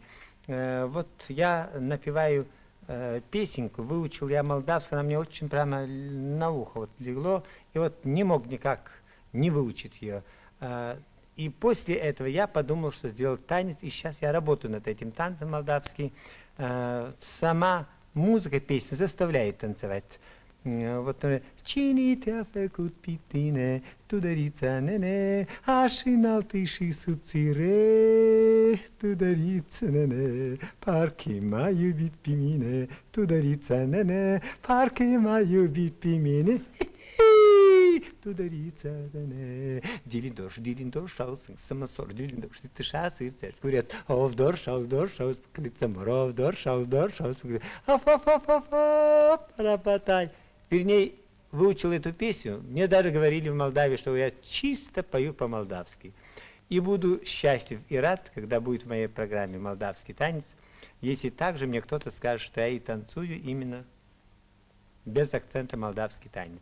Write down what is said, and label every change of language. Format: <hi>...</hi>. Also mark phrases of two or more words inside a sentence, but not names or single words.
<ru>Вот я напеваю песенку, выучил я молдавскую, она мне очень прямо на ухо вот легло, и вот не мог никак не выучить ее. И после этого я подумал, что сделать танец, и сейчас я работаю над этим танцем молдавский. Сама музыка, песня заставляет танцевать.</ru> <ro>Вот cine te-a făcut pe tine, tudărița nene, așa înaltă și subțire, tudărița nene, parcă m-a iubit pe mine, tudărița nene, parcă m-a iubit pe mine. Tudărița nene, dilindoș, să măsor, dilindoș, tâșa, să-i țești, cureț, ovdor, șaus, cliță mor, ovdor, șaus, парапатай.</ro> <ru>Вернее, выучил эту песню. Мне даже говорили в Молдавии, что я чисто пою по-молдавски. И буду счастлив и рад, когда будет в моей программе молдавский танец, если также мне кто-то скажет, что я и танцую именно без акцента молдавский танец.</ru>